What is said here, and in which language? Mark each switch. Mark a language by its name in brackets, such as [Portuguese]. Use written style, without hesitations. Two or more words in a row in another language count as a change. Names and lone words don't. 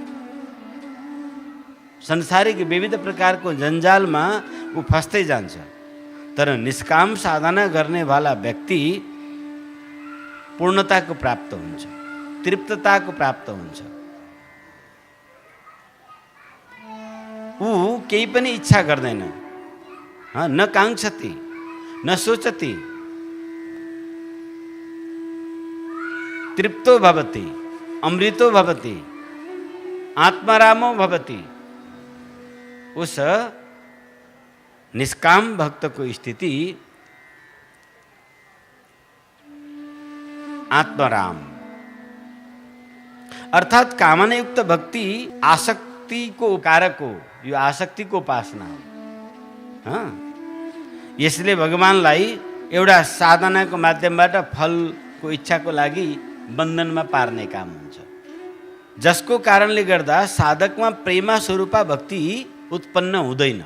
[Nepali] संसारिक विविध प्रकारको जन्जालमा ऊ फस्दै जान्छ। तर निष्काम साधना गर्ने वाला व्यक्ति पूर्णताको प्राप्त हुन्छ, तृप्तताको प्राप्त हुन्छ। ऊ केही पनि इच्छा गर्दैन, [Sanskrit] न काङ्क्षति, न सोचति, तृप्तो भवति, अमृतो भवति, आत्मारामो भवति। [Hindi] उस निष्काम भक्त को स्थिति आत्माराम [Nepali] अर्थात कामनायुक्त भक्ति आसक्ति को कारक हो। यो आसक्ति को उपासना हो। यसले भगवानलाई एउटा साधना को माध्यमबाट फल को इच्छा को लागि बन्धनमा पार्ने काम हुन्छ, जसको कारणले गर्दा साधकमा प्रेमा स्वरूपा भक्ति उत्पन्न हुँदैन।